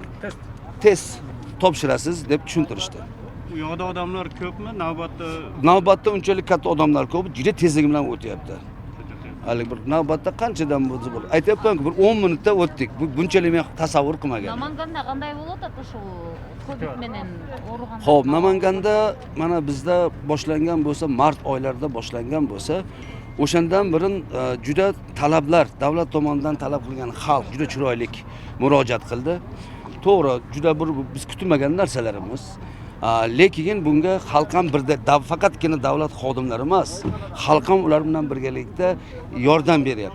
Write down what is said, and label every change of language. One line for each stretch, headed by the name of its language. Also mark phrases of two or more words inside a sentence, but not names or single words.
Uzbek: Test topshirasiz deb tushuntirishdi. U yoqda odamlar ko'pmi? Navbatda unchalik katta odamlar ko'p, juda tezlik bilan o'tyapti. Hali bir navbatda qanchadan bo'ldi bu? Aytyapman-ku, bir 10 minutda o'tdik. Bu bunchalik men tasavvur qilmagandim. Namanganda qanday
Kyrgyz: болот ата ошол ковид менен ооруган?
Uzbek: Xo'p, Namanganda mana bizda boshlangan bo'lsa, mart oylarida boshlangan bo'lsa, o'shandan birin juda talablar, davlat tomonidan talab qilgan xalq juda chiroyli murojaat qildi. To'g'ri, juda bir biz kutilmagan narsalarimiz. Lekin bunga xalq ham faqatgina davlat xodimlari emas, xalq ham ular bilan birgalikda yordam beryapti.